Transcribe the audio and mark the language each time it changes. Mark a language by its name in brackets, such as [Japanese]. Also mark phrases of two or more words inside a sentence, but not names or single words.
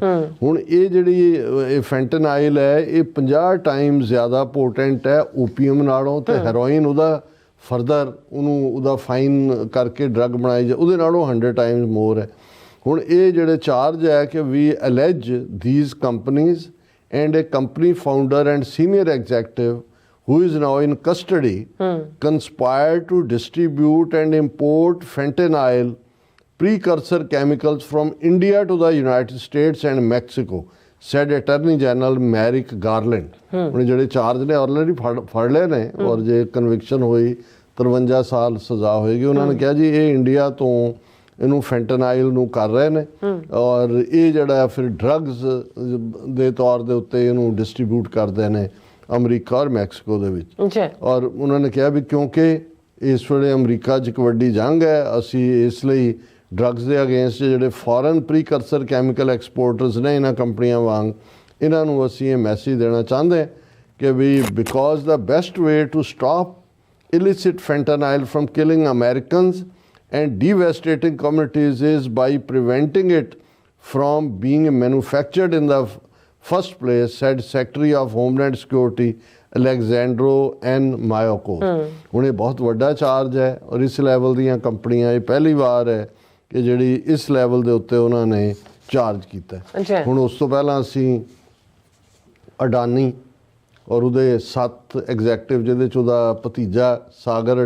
[Punjabi] ਹੁਣ ਇਹ ਜਿਹੜੀ ਇਹ ਫੈਂਟਨਾਈਲ ਹੈ, ਇਹ 50 ਟਾਈਮ ਜ਼ਿਆਦਾ ਪੋਟੈਂਟ ਹੈ ਓਪੀਅਮ ਨਾਲੋਂ, ਤੇ ਹੈਰੋਇਨ ਉਹਦਾ ਫਰਦਰ ਉਹਦਾ ਫਾਈਨ ਕਰਕੇ ਡਰੱਗ ਬਣਾਈ ਜਾ ਉਹਦੇ ਨਾਲੋਂ 100 [English] times more [Punjabi] ਹੈ। ਹੁਣ ਇਹ ਜਿਹੜੇ ਚਾਰਜ ਹੈ ਕਿ [English] we allege these companies and a company founder and senior executive who is now in custody conspired to distribute and import fentanyl precursor chemicals from India to the United States and Mexico, said Attorney General Merrick Garland. [Punjabi] ਹੁਣ ਜਿਹੜੇ ਚਾਰਜ ਨੇ ਆਲਰੇਡੀ ਫੜ ਲਏ ਨੇ, ਔਰ ਜੇ ਕਨਵਿਕਸ਼ਨ ਹੋਈ 53 ਸਾਲ ਸਜ਼ਾ ਹੋਏਗੀ। ਉਹਨਾਂ ਨੇ ਕਿਹਾ ਜੀ ਇਹ ਇੰਡੀਆ ਤੋਂ ਇਹਨੂੰ ਫੈਂਟਨਾਈਲ ਨੂੰ ਕਰ ਰਹੇ ਨੇ, ਔਰ ਇਹ ਜਿਹੜਾ ਫਿਰ ਡਰੱਗਸ ਦੇ ਤੌਰ ਦੇ ਉੱਤੇ ਇਹਨੂੰ ਡਿਸਟਰੀਬਿਊਟ ਕਰਦੇ ਨੇ ਅਮਰੀਕਾ ਔਰ ਮੈਕਸੀਕੋ ਦੇ ਵਿੱਚ। ਔਰ ਉਹਨਾਂ ਨੇ ਕਿਹਾ ਵੀ ਕਿਉਂਕਿ ਇਸ ਵੇਲੇ ਅਮਰੀਕਾ 'ਚ ਇੱਕ ਵੱਡੀ ਜੰਗ ਹੈ, ਅਸੀਂ ਇਸ ਲਈ ਡਰੱਗਸ ਦੇ ਅਗੇਂਸਟ ਜਿਹੜੇ [English] foreign precursor chemical exporters [Punjabi] ਨੇ ਇਹਨਾਂ ਕੰਪਨੀਆਂ ਵਾਂਗ, ਇਹਨਾਂ ਨੂੰ ਅਸੀਂ ਇਹ ਮੈਸੇਜ ਦੇਣਾ ਚਾਹੁੰਦੇ ਕਿ ਵੀ [English] because the best way to stop illicit fentanyl from killing Americans and devastating communities is by preventing it from being manufactured in the first place, said Secretary of Homeland Security Alexandro N. Mayorkas. [Punjabi] ਹੁਣ ਇਹ ਬਹੁਤ ਵੱਡਾ ਚਾਰਜ ਹੈ, ਔਰ ਇਸ ਲੈਵਲ ਦੀਆਂ ਕੰਪਨੀਆਂ ਇਹ ਪਹਿਲੀ ਵਾਰ ਹੈ ਕਿ ਜਿਹੜੀ ਇਸ ਲੈਵਲ ਦੇ ਉੱਤੇ ਉਹਨਾਂ ਨੇ ਚਾਰਜ ਕੀਤਾ। ਹੁਣ ਉਸ ਤੋਂ ਪਹਿਲਾਂ ਅਸੀਂ ਅਡਾਨੀ ਔਰ ਉਹਦੇ 7 ਐਗਜ਼ੈਕਟਿਵ, ਜਿਹਦੇ 'ਚ ਉਹਦਾ ਭਤੀਜਾ ਸਾਗਰ